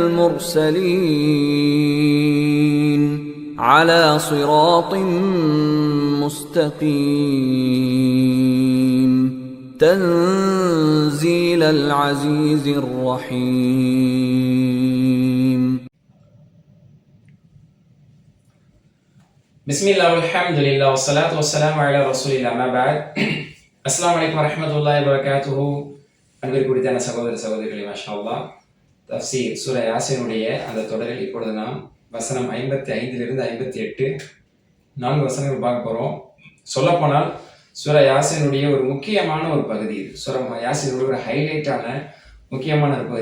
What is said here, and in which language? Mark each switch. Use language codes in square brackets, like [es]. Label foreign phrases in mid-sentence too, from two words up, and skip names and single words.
[ar] المرسلين على صراط مستقيم تنزيل العزيز الرحيم بسم الله والحمد لله والصلاة والسلام على رسول الله ما بعد السلام عليكم ورحمة الله وبركاته [ta] அன்பிற்கு குறித்தான சகோதர சகோதரிகளே [ar] ما شاء الله [ta] தஃப்சீர் சூரா யாசீனுடைய அந்த தொடரில் இப்பொழுது நாம் வசனம் 55 58 4 வசனங்கள் பார்க்க போகிறோம். சொல்லப்போனால் சூரா யாசீனுடைய ஒரு முக்கியமான ஒரு பகுதி இது. சூரா யாசீனுடைய ஒரு ஹைலைட்டான முக்கியமான ஒரு பகுதி.